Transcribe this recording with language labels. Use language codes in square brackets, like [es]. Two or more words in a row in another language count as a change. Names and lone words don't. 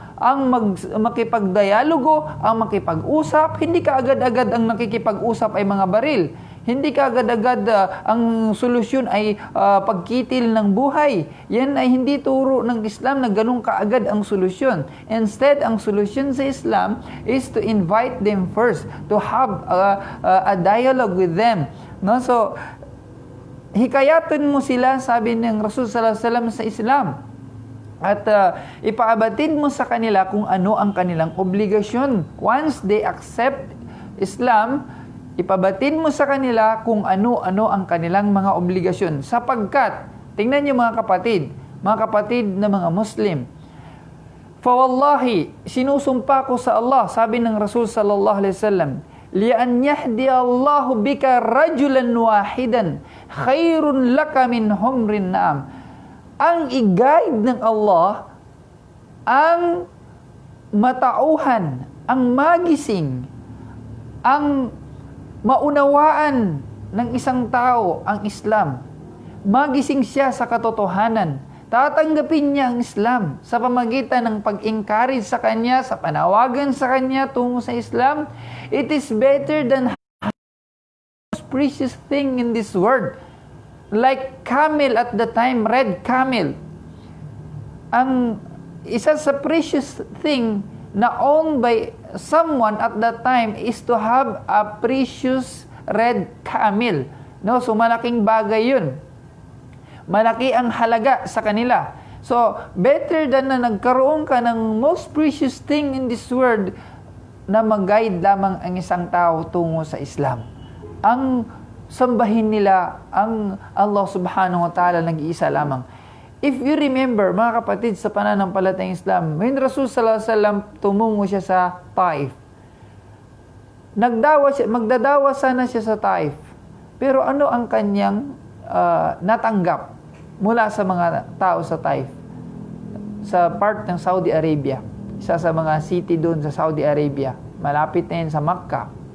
[tl] Ang makipagdialogo, ang makipag-usap. Hindi ka agad-agad ang nakikipag-usap ay mga baril. Hindi ka agad-agad ang solusyon ay pagkitil ng buhay. Yan ay hindi turo ng Islam na ganun kaagad ang solusyon. [en] Instead, [tl] ang solusyon sa Islam [en] is to invite them first, to have a dialogue with them. No? [tl] So, hikayatin mo sila, sabi ng Rasul [ar] صلى الله عليه وسلم [tl] sa Islam. At ipaabatid mo sa kanila kung ano ang kanilang obligasyon. [en] Once they accept Islam, [tl] ipabatid mo sa kanila kung ano-ano ang kanilang mga obligasyon. Sapagkat, tingnan niyo mga kapatid na mga Muslim, fawallahi, sinusumpa ko sa Allah, sabi ng Rasul [ar] صلى الله عليه وسلم, لأن يهدي الله بك رجلا واحدا خير لك من حمر النعم. [tl] Ang i-guide ng Allah, ang matauhan, ang magising, ang maunawaan ng isang tao ang Islam. Magising siya sa katotohanan. Tatanggapin niya ang Islam sa pamagitan ng pag-encourage sa kanya, sa panawagan sa kanya tungo sa Islam. [en] It is better than the most precious thing in this world. Like camel at the time, red camel. [tl] Ang isa sa [en] precious thing na owned by someone at that time is to have a precious red camel. [tl] No, so malaking bagay 'yun. Malaki ang halaga sa kanila. So, [en] better than [tl] na nagkaroon ka ng [en] most precious thing in this world [tl] na mag-guide lamang ang isang tao tungo sa Islam. Ang sambahin nila ang [ar] الله سبحانه وتعالى [tl] nag-iisa lamang. [en] If you remember, [tl] mga kapatid, sa pananampalatayang Islam, when Rasul [ar] صلى الله عليه وسلم [tl] tumungo siya sa Taif, magdadawa sana siya sa Taif. Pero ano ang kanyang natanggap mula sa mga tao sa Taif? Sa part ng Saudi Arabia. Isa sa mga city doon sa Saudi Arabia. Malapit na yun sa Makkah.